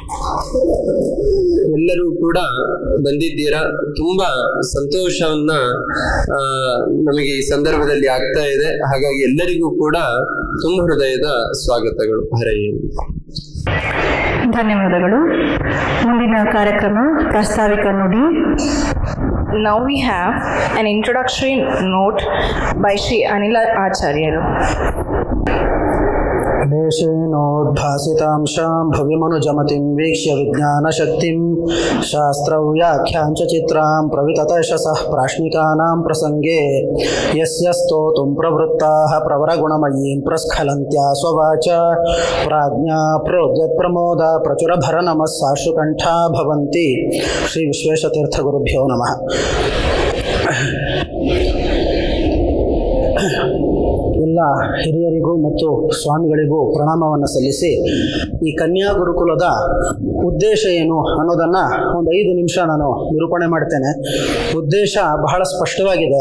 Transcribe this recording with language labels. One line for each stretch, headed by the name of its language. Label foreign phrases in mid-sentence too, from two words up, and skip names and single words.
Kannada: ಎಲ್ಲರೂ ಕೂಡ ಬಂದಿದ್ದೀರಾ, ತುಂಬಾ ಸಂತೋಷವನ್ನ ನಮಗೆ ಈ ಸಂದರ್ಭದಲ್ಲಿ ಆಗ್ತಾ ಇದೆ. ಹಾಗಾಗಿ ಎಲ್ಲರಿಗೂ ಕೂಡ ತುಂಬ ಹೃದಯದ ಸ್ವಾಗತಗಳು. ಹರೇ ಧನ್ಯವಾದಗಳು. ಮುಂದಿನ ಕಾರ್ಯಕ್ರಮ ಪ್ರಾಸ್ತಾವಿಕ ನುಡಿ.
English: Now we have an introductory note by Sri Anila Acharyaru.
Sanskrit: देशेनोद्भासितांशां भव्यमनुजमतिं वीक्ष्य विज्ञानशक्तिं शास्त्रव्याख्यां च चित्रां प्रविततशसः प्राश्निकानां प्रसङ्गे यस्य स्तोतुं प्रवृत्ताः प्रवरगुणमयीं प्रस्खलन्त्या स्ववाच प्राज्ञा प्रोद्यत्प्रमोदा प्रचुरभरनमः साश्रुकण्ठा भवन्ति. श्री विश्वेशतीर्थगुरुभ्यो नमः.
Kannada: ಎಲ್ಲ ಹಿರಿಯರಿಗೂ ಮತ್ತು ಸ್ವಾಮಿಗಳಿಗೂ ಪ್ರಣಾಮವನ್ನು ಸಲ್ಲಿಸಿ ಈ ಕನ್ಯಾ ಗುರುಕುಲದ ಉದ್ದೇಶ ಏನು ಅನ್ನೋದನ್ನು ಒಂದು 5 ನಿಮಿಷ ನಾನು ನಿರೂಪಣೆ ಮಾಡ್ತೇನೆ. ಉದ್ದೇಶ ಬಹಳ ಸ್ಪಷ್ಟವಾಗಿದೆ.